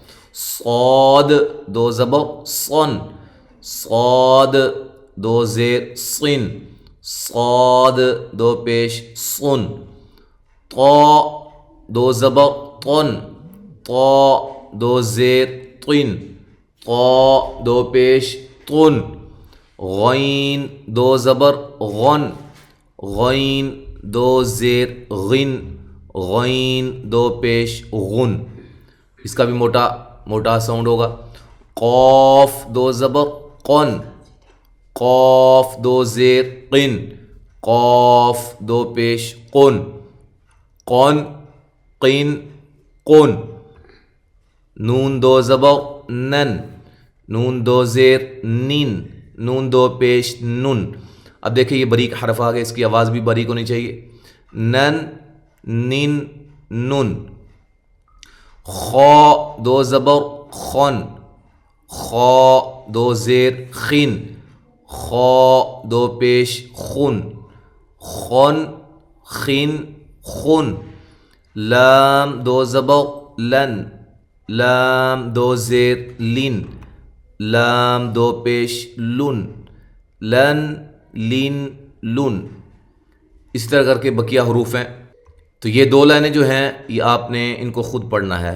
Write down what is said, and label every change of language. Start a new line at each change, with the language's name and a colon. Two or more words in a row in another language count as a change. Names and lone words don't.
Urdu: صاد 2 زبر صن، صاد 2 زیر صن، صاد 2 پیش صن۔ طا 2 زبر طن، طا 2 زیر طن، طا 2 پیش طن۔ غین 2 زبر غن، غین 2 زیر غن، غین 2 پیش غن، اس کا بھی موٹا ساؤنڈ ہوگا۔ قاف 2 زبر قن، قاف 2 زیر قن، قاف 2 پیش قن، قن قن قن۔ نون 2 زبر نن، نون 2 زیر نن، نون 2 پیش نن۔ اب دیکھیں یہ باریک حرف آ گئے، اس کی آواز بھی باریک ہونی چاہیے۔ نن نن نن. خا دو زبر خن. خا دو زیر خین. خا دو پیش خون. خن خین خون. لام دو زبر لن. لام دو زیر لین. لام دو پیش لن. لن لین لن. اس طرح کر کے بقیہ حروف ہیں. تو یہ دو لائنیں جو ہیں یہ آپ نے ان کو خود پڑھنا ہے.